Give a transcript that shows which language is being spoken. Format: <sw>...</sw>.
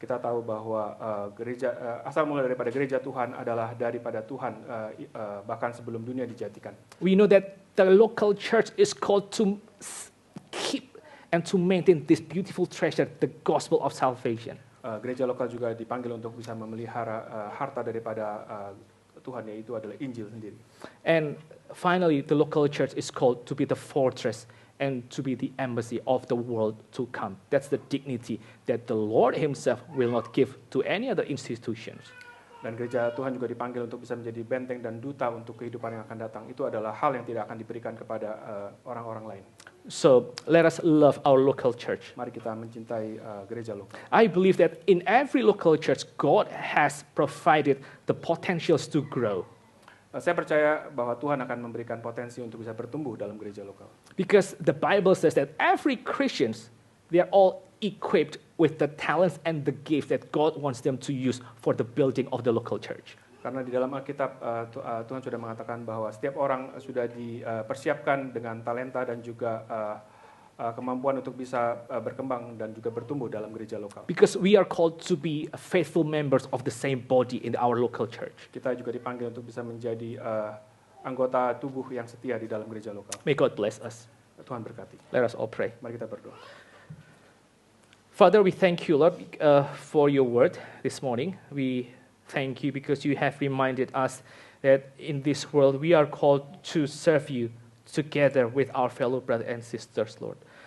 <id>kita tahu bahwa asal mula daripada gereja Tuhan adalah daripada Tuhan, bahkan sebelum dunia dijadikan.</id> <en>We know that the local church is called to keep and to maintain this beautiful treasure, the gospel of salvation.</en> <id>Gereja lokal juga dipanggil untuk bisa memelihara harta daripada Tuhan, yaitu adalah Injil sendiri.</id> <en>And finally, the local church is called to be the fortress and to be the embassy of the world to come. That's the dignity that the Lord Himself will not give to any other institutions.</en> <id>Dan gereja Tuhan juga dipanggil untuk bisa menjadi benteng dan duta untuk kehidupan yang akan datang. Itu adalah hal yang tidak akan diberikan kepada orang-orang lain.</id> <en>So let us love our local church.</en> <id>Mari kita mencintai gereja lokal.</id> <en>I believe that in every local church, God has provided the potentials to grow.</en> <id>Saya percaya bahwa Tuhan akan memberikan potensi untuk bisa bertumbuh dalam gereja lokal.</id> <en>Because the Bible says that every Christians, they are all equipped with the talents and the gifts that God wants them to use for the building of the local church.</en> <id>Karena di dalam Alkitab Tuhan sudah mengatakan bahwa setiap orang sudah dipersiapkan dengan talenta dan juga kemampuan untuk bisa berkembang dan juga bertumbuh dalam gereja lokal.</id> <en>Because we are called to be faithful members of the same body in our local church.</en> <id>Kita juga dipanggil untuk bisa menjadi anggota tubuh yang setia di dalam gereja lokal.</id> <en>May God bless us.</en> <id>Tuhan berkati.</id> <en>Let us all pray.</en> <id>Mari kita berdoa.</id> <en>Father, we thank you, Lord, for your word this morning. We thank you because you have reminded us that in this world we are called to serve you together with our fellow brothers and sisters, Lord.</en>